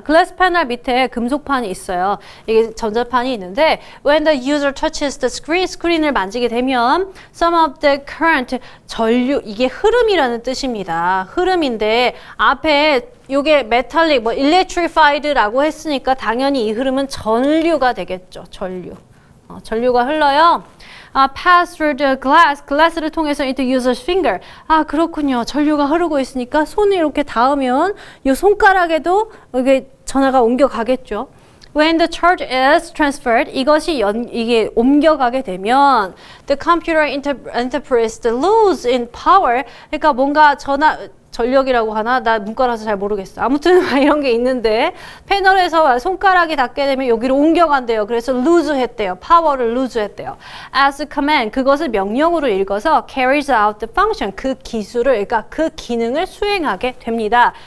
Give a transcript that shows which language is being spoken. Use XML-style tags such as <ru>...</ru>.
<ko>글라스 패널 밑에 금속판이 있어요. 이게 전자판이 있는데</ko> <en>when the user touches the screen,</en> <ko>스크린을 만지게 되면</ko> <en>some of the current,</en> <ko>전류, 이게 흐름이라는 뜻입니다. 흐름인데 앞에 요게 메탈릭, 뭐 electrified라고 했으니까 당연히 이 흐름은 전류가 되겠죠. 전류. 전류가 흘러요.</ko> <en>pass through the glass,</en> <ko>글라스를 통해서</ko> <en>into user's finger.</en> <ko>아, 그렇군요. 전류가 흐르고 있으니까 손을 이렇게 닿으면 이 손가락에도 이게 전화가 옮겨가겠죠.</ko> <en>When the charge is transferred,</en> <ko>이게 옮겨가게 되면</ko> <en>the computer interprets the loss in power.</en> <ko>그러니까 뭔가 전력이라고 하나? 나 문과라서 잘 모르겠어. 아무튼 이런 게 있는데 패널에서 손가락이 닿게 되면 여기로 옮겨간대요. 그래서 lose 했대요. 파워를 lose 했대요.</ko> <en>As a command,</en> <ko>그것을 명령으로 읽어서</ko> <en>carries out the function,</en> <ko>그 기술을, 그러니까 그 기능을 수행하게 됩니다.</ko>